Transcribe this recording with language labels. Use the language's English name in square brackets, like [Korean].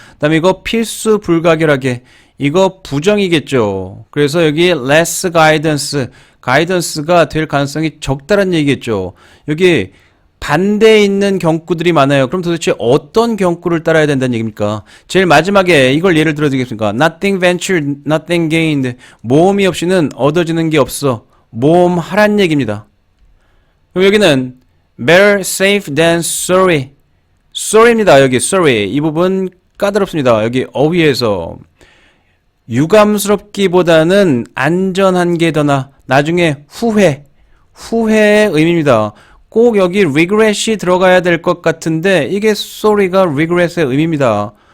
[Korean] 그다음에 이거 필수 불가결하게, 이거 부정이겠죠. 그래서 여기 less guidance가 될 가능성이 적다란 얘기겠죠. 여기 반대에 있는 경구들이 많아요. 그럼 도대체 어떤 경구를 따라야 된다는 얘기입니까? 제일 마지막에 이걸 예를 들어드리겠습니까? [English] Nothing ventured, nothing gained. [Korean] 모험이 없이는 얻어지는 게 없어. 모험하란 얘기입니다. 그럼 여기는 [English] better safe than sorry. [Korean] sorry입니다. 여기 sorry. 이 부분 까다롭습니다. 여기 어휘에서 유감스럽기보다는 안전한 게 더 나중에 후회의 의미입니다. 꼭 여기 regret이 들어가야 될 것 같은데 이게 sorry가 regret의 의미입니다.